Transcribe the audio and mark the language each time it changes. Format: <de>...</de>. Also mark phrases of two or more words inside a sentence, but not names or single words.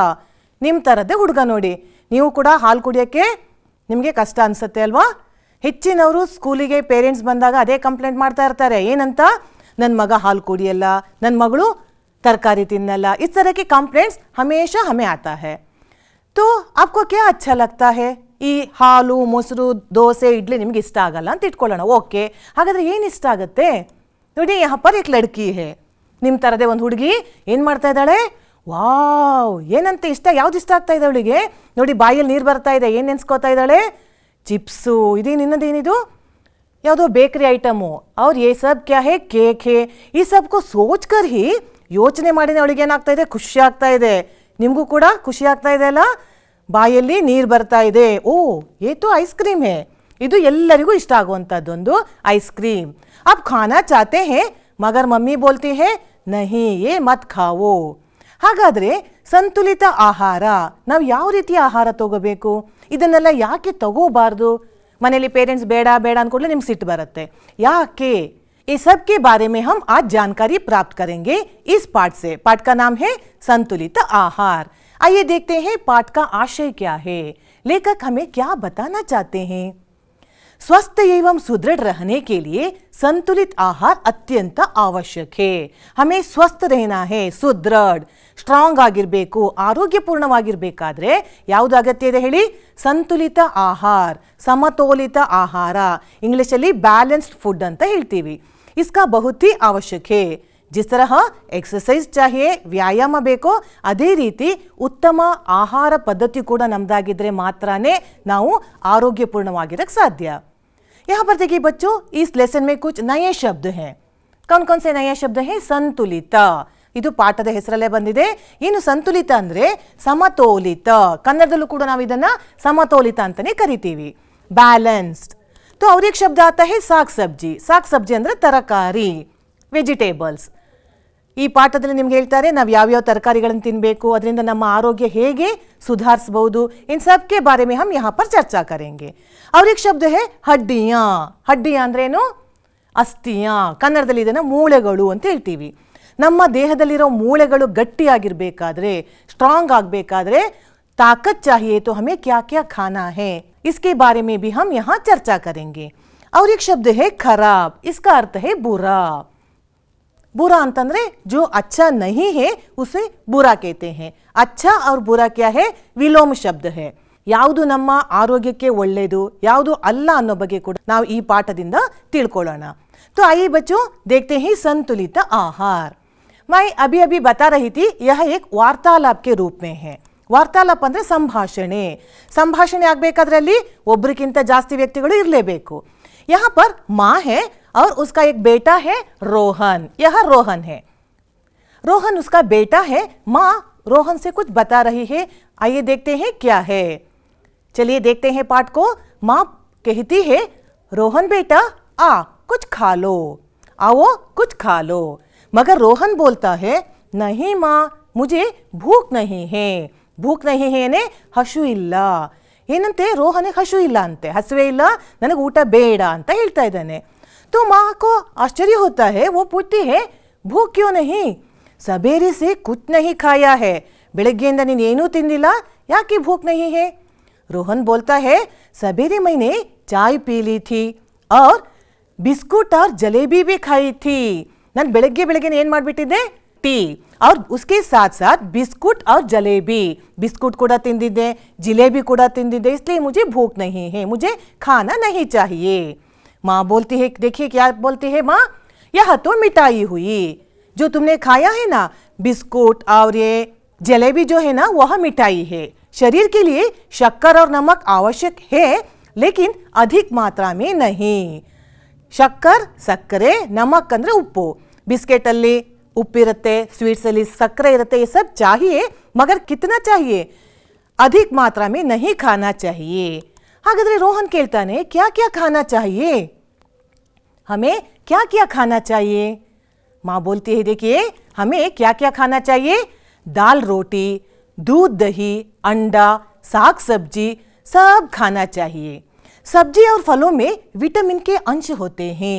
<kn>ನಿಮ್ಮ ಥರದ್ದೇ ಹುಡುಗ ನೋಡಿ. ನೀವು ಕೂಡ ಹಾಲು ಕುಡಿಯೋಕ್ಕೆ ನಿಮಗೆ ಕಷ್ಟ ಅನಿಸುತ್ತೆ ಅಲ್ವಾ? ಹೆಚ್ಚಿನವರು ಸ್ಕೂಲಿಗೆ ಪೇರೆಂಟ್ಸ್ ಬಂದಾಗ ಅದೇ ಕಂಪ್ಲೇಂಟ್ ಮಾಡ್ತಾ ಇರ್ತಾರೆ. ಏನಂತ? ನನ್ನ ಮಗ ಹಾಲು ಕುಡಿಯಲ್ಲ, ನನ್ನ ಮಗಳು ತರಕಾರಿ ತಿನ್ನಲ್ಲ.</kn> <hi>इस तरह के कंप्लेंट्स हमेशा हमें आता है. तो आपको क्या अच्छा लगता है?</hi> <kn>ಈ ಹಾಲು, ಮೊಸರು, ದೋಸೆ, ಇಡ್ಲಿ ನಿಮ್ಗೆ ಇಷ್ಟ ಆಗಲ್ಲ ಅಂತ ಇಟ್ಕೊಳ್ಳೋಣ. ಓಕೆ, ಹಾಗಾದರೆ ಏನು ಇಷ್ಟ ಆಗುತ್ತೆ? ನೋಡಿ,</kn> <hi>यहाँ पर एक लड़की है.</hi> <kn>ನಿಮ್ಮ ಥರದೇ ಒಂದು ಹುಡುಗಿ ಏನು ಮಾಡ್ತಾ ಇದ್ದಾಳೆ? ವಾವ್, ಏನಂತ ಇಷ್ಟ, ಯಾವ್ದು ಇಷ್ಟ ಆಗ್ತಾ ಇದೆ ಅವಳಿಗೆ? ನೋಡಿ, ಬಾಯಲ್ಲಿ ನೀರು ಬರ್ತಾ ಇದೆ. ಏನು ನೆನೆಸ್ಕೋತಾ ಇದ್ದಾಳೆ? ಚಿಪ್ಸು. ಇದೇನು ಇನ್ನೊಂದೇನಿದು? ಯಾವುದೋ ಬೇಕರಿ ಐಟಮು. ಅವ್ರು</kn> <hi>ये सब क्या है?</hi> <kn>ಕೇಕ್ है. ಈ</kn> <hi>सबको सोच कर ही</hi> <kn>ಯೋಚನೆ ಮಾಡಿದ ಅವಳಿಗೆ ಏನಾಗ್ತಾ ಇದೆ? ಖುಷಿ ಆಗ್ತಾ ಇದೆ. ನಿಮಗೂ ಕೂಡ ಖುಷಿ ಆಗ್ತಾ ಇದೆ ಅಲ್ಲ? ಬಾಯಲ್ಲಿ ನೀರು ಬರ್ತಾ ಇದೆ. ಓ,</kn> <hi>ये तो आइसक्रीम है.</hi> <kn>ಇದು ಎಲ್ಲರಿಗೂ ಇಷ್ಟ ಆಗುವಂಥದ್ದೊಂದು ಐಸ್ ಕ್ರೀಮ್.</kn> <hi>आप खाना चाहते हैं मगर मम्मी बोलती है नहीं ये मत खाओ.</hi> <kn>ಹಾಗಾದರೆ ಸಂತುಲಿತ ಆಹಾರ, ನಾವು ಯಾವ ರೀತಿಯ ಆಹಾರ ತಗೋಬೇಕು? ಇದನ್ನೆಲ್ಲ ಯಾಕೆ ತಗೋಬಾರ್ದು? ಮನೆಯಲ್ಲಿ ಪೇರೆಂಟ್ಸ್ ಬೇಡ ಬೇಡ ಅಂದ್ಕೊಳ್ಳಿ ನಿಮ್ಗೆ ಸಿಟ್ಟು ಬರುತ್ತೆ. ಯಾಕೆ?</kn> <hi>इस सब के बारे में हम आज जानकारी प्राप्त करेंगे इस पाठ से. पाठ का नाम है संतुलित आहार. आइए देखते हैं पाठ का आशय क्या है, लेखक हमें क्या बताना चाहते हैं। स्वस्थ एवं सुदृढ़ रहने के लिए संतुलित आहार अत्यंत आवश्यक है। हमें स्वस्थ रहना है,</hi> <kn>ಸುದೃಢ ಸ್ಟ್ರಾಂಗ್ ಆಗಿರಬೇಕು, ಆರೋಗ್ಯಪೂರ್ಣವಾಗಿರಬೇಕಾದ್ರೆ ಯಾವುದು ಅಗತ್ಯ ಇದೆ ಹೇಳಿ? ಸಂತುಲಿತ ಆಹಾರ, ಸಮತೋಲಿತ ಆಹಾರ, ಇಂಗ್ಲಿಷಲ್ಲಿ</kn> <en>balanced food</en> <kn>ಅಂತ ಹೇಳ್ತೀವಿ.</kn> <hi>इसका बहुत ही आवश्यक है. जिस तरह एक्सरसाइज चाहिए,</hi> <kn>ವ್ಯಾಯಾಮ ಬೇಕೋ, ಅದೇ ರೀತಿ ಉತ್ತಮ ಆಹಾರ ಪದ್ಧತಿ ಕೂಡ ನಮ್ದಾಗಿದ್ರೆ ಮಾತ್ರನೇ ನಾವು ಆರೋಗ್ಯಪೂರ್ಣವಾಗಿರಕ್ಕೆ ಸಾಧ್ಯ.</kn> <hi>यहाँ पर देखिए बच्चों, इस लेसन में कुछ नए शब्द हैं. कौन कौन से नए शब्द हैं? संतुलित,</hi> <kn>ಇದು ಪಾಠದ ಹೆಸರಲ್ಲೇ ಬಂದಿದೆ. ಇನ್ನು ಸಂತುಲಿತ ಅಂದ್ರೆ ಸಮತೋಲಿತ, ಕನ್ನಡದಲ್ಲೂ ಕೂಡ ನಾವು ಇದನ್ನ ಸಮತೋಲಿತ ಅಂತಾನೆ ಕರಿತೀವಿ. ಬ್ಯಾಲೆನ್ಸ್ಡ್.</kn> <hi>तो और एक शब्द आता है साग सब्जी. साग सब्जी</hi> <kn>ಅಂದ್ರೆ ತರಕಾರಿ, ವೆಜಿಟೇಬಲ್ಸ್. ಈ ಪಾಠದಲ್ಲಿ ನಿಮ್ಗೆ ಹೇಳ್ತಾರೆ ನಾವು ಯಾವ್ಯಾವ ತರಕಾರಿಗಳನ್ನು ತಿನ್ನಬೇಕು, ಅದರಿಂದ ನಮ್ಮ ಆರೋಗ್ಯ ಹೇಗೆ ಸುಧಾರಿಸಬಹುದು,</kn> <hi>इन सब के बारे में हम यहाँ पर चर्चा करेंगे. और एक शब्द है ಹಡ್ಡಿಯಾ. ಹಡ್ಡಿಯಾ</hi> <kn>ಅಂದ್ರೆ ಏನು?</kn> <hi>ಅಸ್ಥಿಯಾ.</hi> <kn>ಕನ್ನಡದಲ್ಲಿ ಇದನ್ನ ಮೂಳೆಗಳು ಅಂತ ಹೇಳ್ತೀವಿ. ನಮ್ಮ ದೇಹದಲ್ಲಿರೋ ಮೂಳೆಗಳು ಗಟ್ಟಿಯಾಗಿರಬೇಕಾದ್ರೆ, ಸ್ಟ್ರಾಂಗ್ ಆಗಬೇಕಾದ್ರೆ</kn> <hi>ताकत चाहिए तो हमें क्या क्या खाना है, इसके बारे में भी हम यहाँ चर्चा करेंगे. और एक शब्द है खराब. इसका अर्थ है बुरा. बुरा ಅಂತಂದ್ರೆ जो अच्छा नहीं है उसे बुरा कहते हैं. अच्छा और बुरा क्या है?</hi> <kn>ವಿಲೋಮ ಶಬ್ದ है. ಯಾವುದು ನಮ್ಮ ಆರೋಗ್ಯಕ್ಕೆ ಒಳ್ಳೆಯದು, ಯಾವುದು ಅಲ್ಲ ಅನ್ನೋ ಬಗ್ಗೆ ಕೂಡ ನಾವು ಈ ಪಾಠದಿಂದ ತಿಳ್ಕೊಳ್ಳೋಣ.</kn> <hi>तो आइए बच्चों देखते हैं संतुलित आहार. मैं अभी अभी बता रही थी यह एक वार्तालाप के रूप में है.</hi> <kn>ವಾರ್ತಾಲಾಪ ಅಂದರೆ ಸಂಭಾಷಣೆ. ಸಂಭಾಷಣೆ ಆಗಬೇಕಾದ್ರೆ ಅಲ್ಲಿ ಒಬ್ಬರಿಗಿಂತ ಜಾಸ್ತಿ ವ್ಯಕ್ತಿಗಳು ಇರಲೇಬೇಕು.</kn> <hi>यहाँ पर माँ है और उसका एक बेटा है रोहन. यह रोहन है. रोहन उसका बेटा है. माँ रोहन से कुछ बता रही है. आइए देखते हैं क्या है. चलिए देखते हैं पाठ को. माँ कहती है रोहन बेटा आ कुछ खा लो, आओ कुछ खा लो. मगर रोहन बोलता है नहीं माँ मुझे भूख नहीं है. भूख नहीं है ने</hi> <kn>ಹಶು ಇಲ್ಲ. ಏನಂತೆ? ರೋಹನಿಗೆ ಹಶು ಇಲ್ಲ ಅಂತೆ, ಹಸುವೆ ಇಲ್ಲ, ನನಗೆ ಊಟ ಬೇಡ ಅಂತ ಹೇಳ್ತಾ ಇದ್ದಾನೆ.</kn> <hi>तो माँ को आश्चर्य होता है. वो पूछती है भूख क्यों नहीं? सवेरे से कुछ नहीं खाया है.</hi> <kn>ಬೆಳಗ್ಗೆಯಿಂದ ನೀನು ಏನೂ ತಿಂದಿಲ್ಲ, ಯಾಕೆ</kn> <hi>भूख नहीं है? रोहन बोलता है सवेरे मैंने चाय पी ली थी और बिस्कुट और जलेबी भी खाई थी.</hi> <kn>ನಾನು ಬೆಳಗ್ಗೆ ಏನು ಮಾಡಿಬಿಟ್ಟಿದ್ದೆ?</kn> <hi>ಟೀ और उसके साथ साथ बिस्कुट और जलेबी.</hi> <kn>बिस्कुट ಕೂಡ ತಿಂದಿದ್ದೆ, जिलेबी ಕೂಡ ತಿಂದಿದ್ದೆ,</kn> <hi>इसलिए मुझे भूख नहीं है, मुझे खाना नहीं चाहिए. माँ बोलती है, देखिए क्या बोलती है माँ, यह तो मिठाई हुई. जो तुमने खाया है ना बिस्कुट और ये जलेबी जो है ना वह मिठाई है. शरीर के लिए शक्कर और नमक आवश्यक है लेकिन अधिक मात्रा में नहीं.</hi> <kn>शक्कर ಸಕ್ಕರೆ, ನಮಕ್ ಅಂದ್ರೆ ಉಪ್ಪು. ಬಿಸ್ಕೆಟ್ ಅಲ್ಲಿ ಉಪ್ಪಿರುತ್ತೆ, ಸ್ವೀಟ್ಸ್ ಅಲ್ಲಿ ಸಕ್ಕರೆ ಇರುತ್ತೆ,</kn> <hi>ये सब चाहिए मगर कितना चाहिए? अधिक मात्रा में नहीं खाना चाहिए.</hi> <kn>ಹಾಗಾದ್ರೆ ರೋಹನ್ ಕೇಳ್ತಾನೆ</kn> <hi>क्या क्या खाना चाहिए? हमें क्या क्या खाना चाहिए? माँ बोलती है देखिए हमें क्या क्या खाना चाहिए? दाल रोटी, दूध दही, अंडा, साग सब्जी सब खाना चाहिए. सब्जी और फलों में विटामिन के अंश होते हैं.</hi>